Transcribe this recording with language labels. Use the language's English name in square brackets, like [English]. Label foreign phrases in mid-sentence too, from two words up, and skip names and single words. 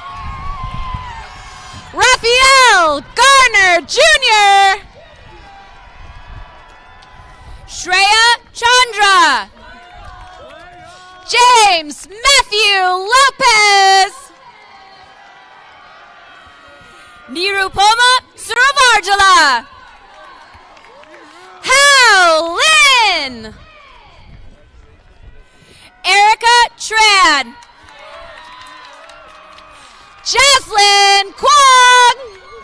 [English] Raphael Garner Jr. Shreya Chandra. James Matthew Lopez. Nirupoma Surava. Margela. Hal Lin. Erica Tran. Jaslyn Kwong.